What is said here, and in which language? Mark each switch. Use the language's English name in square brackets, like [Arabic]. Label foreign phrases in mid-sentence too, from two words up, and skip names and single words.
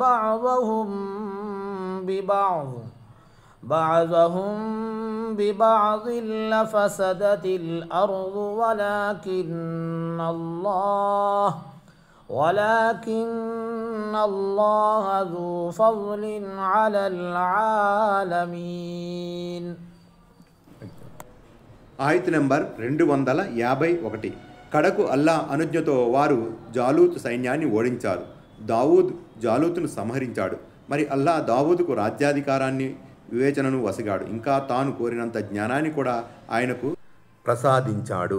[Arabic] بعضهم ببعض لفسدت الأرض ولكن الله ذو فضل على العالمين. [Telugu] ఆయత్ నంబర్ 251. కడకు అల్లా అనుజ్ఞతో వారు జాలూత్ సైన్యాన్ని ఓడించారు. దావూద్ జాలూతును సంహరించాడు. మరి అల్లా దావూదుకు రాజ్యాధికారాన్ని, వివేచనను వసిగాడు. ఇంకా తాను కోరినంత జ్ఞానాన్ని కూడా ఆయనకు ప్రసాదించాడు.